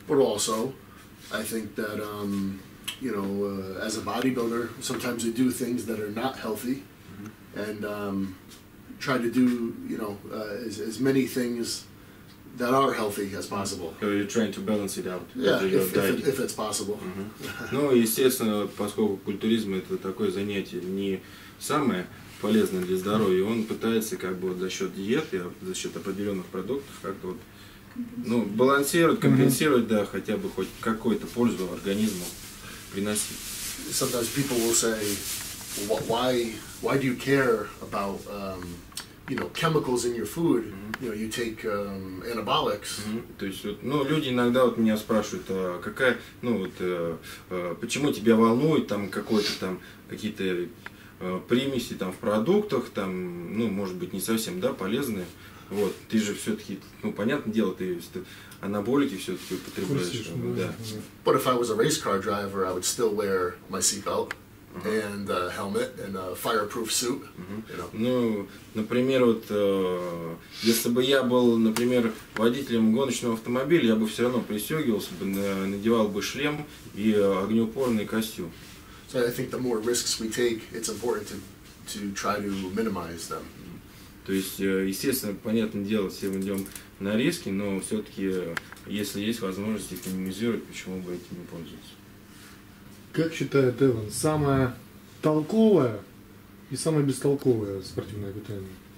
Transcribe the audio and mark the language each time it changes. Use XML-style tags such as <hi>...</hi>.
<en>But also, I think that you know, as a bodybuilder, sometimes I do things that are not healthy, and try to do, you know, as many things that are healthy as possible. So you're trying to balance it out. Yeah, if it's possible.</en> <ru>Ну, естественно, поскольку культуризм это такое занятие не самое полезное для здоровья, он пытается как бы вот за счет диеты, за счет определенных продуктов как-то вот, ну, балансировать, компенсировать, да, хотя бы хоть какую-то пользу организму приносить.</ru> <en>Sometimes people will say, why do you care about you know, chemicals in your food? You know, you take anabolics.</en> <ru>То есть, вот, ну, люди иногда вот меня спрашивают, а какая, ну, вот, почему тебя волнует там какой-то там какие-то примеси там в продуктах, там, ну, может быть, не совсем, да, полезные. Вот, ты же все-таки, ну, понятное дело, ты анаболики все-таки употребляешь. Да.</ru> <en>But if I was a race car driver, I would still wear my seatbelt and a helmet and a fireproof suit. You know.</en> <ru>Ну, например, вот, если бы я был, например, водителем гоночного автомобиля, я бы все равно пристегивался бы, надевал бы шлем и огнеупорный костюм. So I think the more risks we take, it's important to try to minimize them. То есть, естественно, понятное дело, все мы идем на риски, но все-таки, если есть возможность их минимизировать, почему бы этим не пользоваться? Как считает Эван, самое толковое и самое бестолковое спортивное питание?</ru>